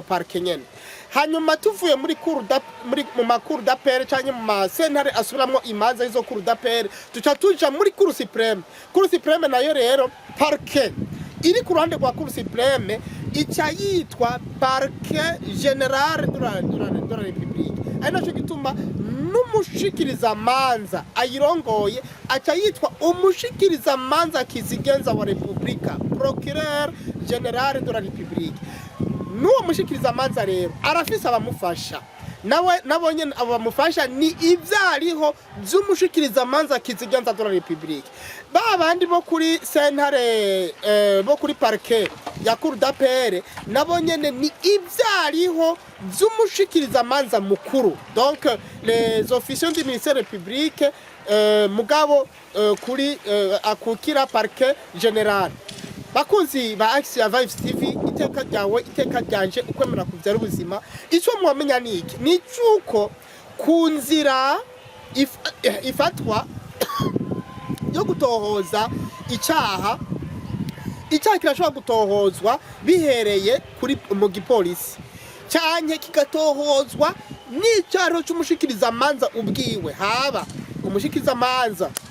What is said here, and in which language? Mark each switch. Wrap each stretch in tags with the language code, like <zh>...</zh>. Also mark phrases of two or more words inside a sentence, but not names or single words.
<rn>parquet nyene hanyuma tuvuye muri mu makuru d'appel canke mu masentare asubiramwo imanza izo</rn> <fr>cour d'appel</fr> <rn>tuca tuja muri</rn> <fr>cour supreme</fr> <rn>nayo rero parquet iri ku ruhande rwa cour supreme ica yitwa</rn> <fr>parquet general de la république</fr> <rn>ari naco gituma n'umushikiriza manza ayirongoye aca yitwa umushikiriza manza kizigenza wa republika</rn> <fr>procureur general de la république</fr> <rn>n'uwo mushikiriza manza rero arafise abamufasha nabonye abamufasha ni ivyariho vy'umushikiriza manza kizigenza</rn> <fr>de la république</fr> <rn>babandi bo kuri sentare bo kuri parquet ya</rn> <fr>cour d'appel</fr> <rn>nabonye ni ivyariho vy'umushikiriza manza mukuru</rn> <fr>donc les officiers du ministère public</fr> <rn>mugabo kuri akukira</rn> <fr>parquet general</fr> <rn>bakunzi ba Action Vibes TV iteka ryawe iteka ryanje ukwemera kuvyara ubuzima ico mwamenya niki ni cuko ku nzira ifatwa yo gutohoza icaha kirashobora gutohozwa bihereye kuri mu gipolisi canke kigatohozwa n'icaro c'umushikiriza manza ubwiwe haba umushikiriza manza</rn>